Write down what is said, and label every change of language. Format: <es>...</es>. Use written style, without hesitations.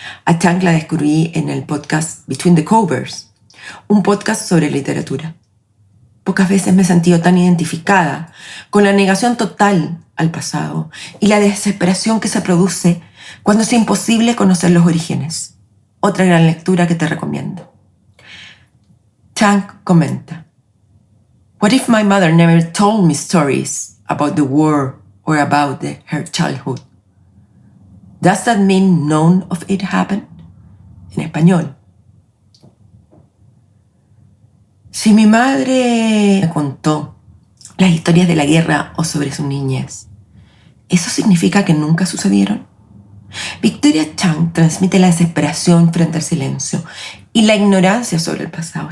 <es>A Chang la descubrí en el podcast Between the Covers, un podcast sobre literatura. Pocas veces me he sentido tan identificada con la negación total al pasado y la desesperación que se produce cuando es imposible conocer los orígenes. Otra gran lectura que te recomiendo. Chang comenta:</es> <en>What if my mother never told me stories about the war or about her childhood? Does that mean none of it happened?</en> <es>En español. Si mi madre me contó las historias de la guerra o sobre su niñez, ¿eso significa que nunca sucedieron? Victoria Chang transmite la desesperación frente al silencio y la ignorancia sobre el pasado.</es>